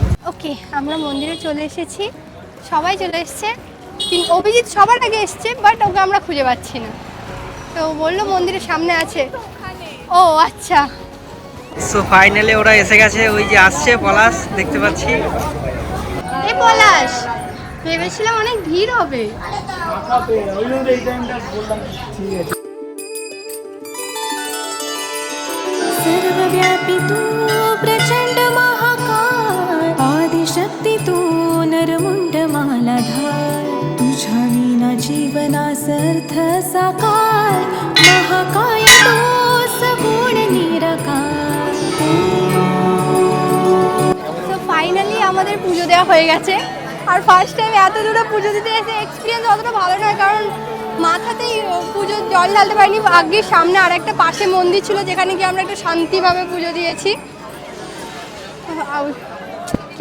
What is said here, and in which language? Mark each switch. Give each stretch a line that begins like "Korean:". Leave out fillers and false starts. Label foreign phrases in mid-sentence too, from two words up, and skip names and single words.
Bangla: ওকে, আমরা মন্দিরে চলে এসেছি, সবাই চলে এসছে, কিন্তু অভিজিৎ সবার আগে এসছে, বাট ওকে আমরা খুঁজে পাচ্ছি না। তো বললো মন্দিরের সামনে আছে। ও আচ্ছা। সো ফাইনালি ওরা এসে গেছে, ওই যে আসছে পলাশ, দেখতে পাচ্ছি। এ পলাশ, ভেবেছিলাম অনেক ভিড় হবে।
Marathi: सर्वव्यापी तू प्रचंड महाकाय आदिशक्ती तू नरमुंड मालाधार। तुझ्या विना जीवनासर्थ साकार महाकाय तू सगुण निराकार।
Bangla: তো ফাইনালি আমাদের পুজো দেওয়া হয়ে গেছে। আর
English: first time
Bangla: এত দূরে পুজো দিতে এসে এক্সপিরিয়েন্স অতটা ভালো নয়, কারণ মাথাতেই পুজোর জল ঢালতে পারিনি। আগে সামনে আর একটা পাশে মন্দির ছিল, যেখানে গিয়ে আমরা একটু শান্তিভাবে পুজো দিয়েছি।